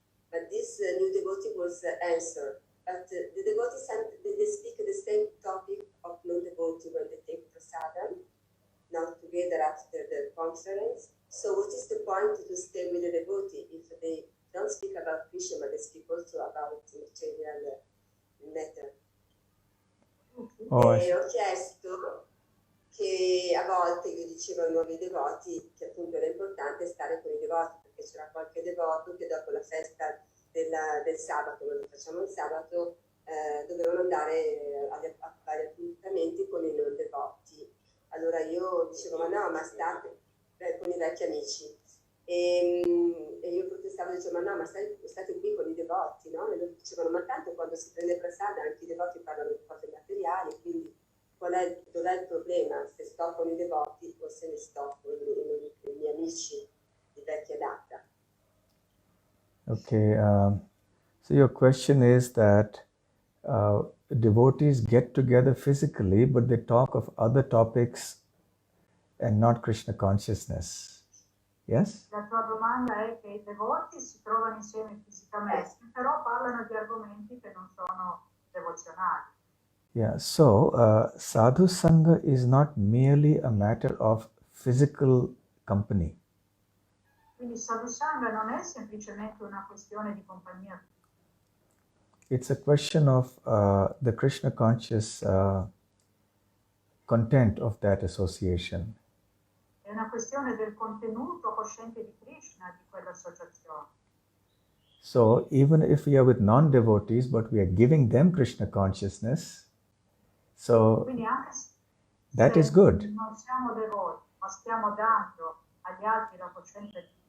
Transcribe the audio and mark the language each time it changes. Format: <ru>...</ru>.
<en>But this new devotee was answered. But the devotees, they speak the same topic of non-devotee when they take prasadam, not together after the conference. So what is the point to stay with the devotee if they don't speak about Krishna, but they speak also about material matter? Oh, I</en> <it>E ho chiesto che a volte io dicevo ai nuovi devoti che appunto era importante stare con i devoti, perché c'era qualche devoto che dopo la festa del sabato, noi lo facciamo il sabato, dovevano andare a vari appuntamenti con i non devoti. Allora io dicevo, ma no, ma state con i vecchi amici. E io protestavo, dicevo, ma no, ma state qui con i devoti, no? E loro dicevano, ma tanto quando si prende prasada anche i devoti parlano di cose materiali, quindi dov'è il problema? Se sto con i devoti o se ne sto con i miei amici di vecchia data?</it> <en>Okay, so your question is that devotees get together physically, but they talk of other topics and not Krishna consciousness. Yes?</en> <it>La tua domanda è che i devoti si trovano insieme fisicamente, però parlano di argomenti che non sono devozionali.</it> <en>Yeah, so sadhu sangha is not merely a matter of physical company.</en> <it>Quindi sadhu sangha non è semplicemente una questione di compagnia.</it> <en>It's a question of the Krishna conscious content of that association.</en> <it>È una questione del contenuto cosciente di Krishna di quell'associazione.</it> <en>So even if we are with non-devotees, but we are giving them Krishna consciousness, so</en> <it>Quindi anche se</it> <en>that is good.</en> <it>non siamo devoti, ma stiamo dando agli altri la coscienza di</it>